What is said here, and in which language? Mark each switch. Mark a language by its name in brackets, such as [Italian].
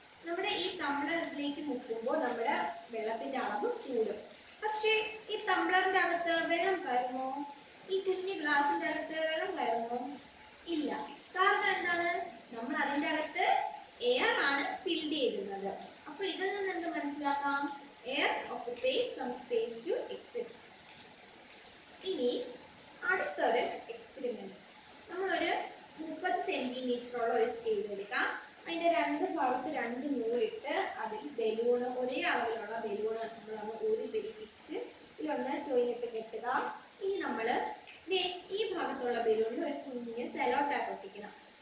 [Malayalam] നമ്മുടെ ഈ ടംബ്ലറിലേക്ക് മുക്കുമ്പോൾ നമ്മുടെ വെള്ളത്തിന്റെ അളവ് കൂടും. പക്ഷേ ഈ ടംബ്ലറിന്റെ അകത്ത് വെള്ളം കയറുമോ? ഈ കുഞ്ഞു ഗ്ലാസിന്റെ അകത്ത് വെള്ളം കയറുമോ? ഇല്ല. കാരണം എന്താണ്? നമ്മൾ അതിന്റെ അകത്ത് എയർ ആണ് ഫിൽ ചെയ്തിരുന്നത്. അപ്പൊ ഇതിൽ നിന്ന് എന്ത് മനസ്സിലാക്കാം? [English] Air occupies some space to exist. [Malayalam] ഇനി അടുത്തൊരു എക്സ്പെരിമെന്റ്. നമ്മളൊരു 30 സെന്റിമീറ്ററോളം ഒരു സ്കെയിൽ എടുക്കാം. അതിന്റെ രണ്ട് ഭാഗത്ത് 2 നൂലിട്ട് അതിൽ ബലൂണ്, ഒരേ അളവിലുള്ള ബലൂണ് നമ്മളൊന്ന് ഊരി പിടിപ്പിച്ച് ഇതിലൊന്ന് ചോയിനിട്ട് കെട്ടുക. ഇനി നമ്മള് ഈ ഭാഗത്തുള്ള ബലൂണിൽ ഒരു കുഞ്ഞ് സെലോ ടാപ്പ് ഒട്ടിക്കണം.